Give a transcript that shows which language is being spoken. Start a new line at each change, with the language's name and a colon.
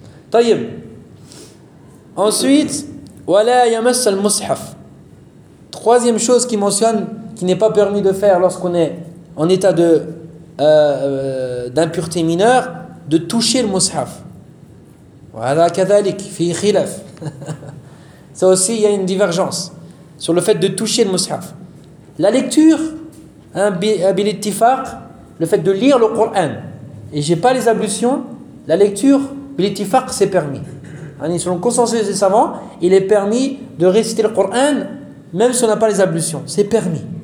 Arabic: Tayyib.
French: Ensuite,
Arabic: wala yamass al-mushaf.
French: Troisième chose qui mentionne qu'il n'est pas permis de faire lorsqu'on est en état d'impureté mineure, de toucher le mushaf. Voilà,
Arabic: كذلك في خلاف.
French: Ça aussi, il y a une divergence sur le fait de toucher le mushaf. La lecture,
Arabic: bil ittifaq,
French: le fait de lire le Coran, et je n'ai pas les ablutions, la lecture, bil ittifaq, c'est permis. Selon le consensus des savants, il est permis de réciter le Coran même si on n'a pas les ablutions. C'est permis.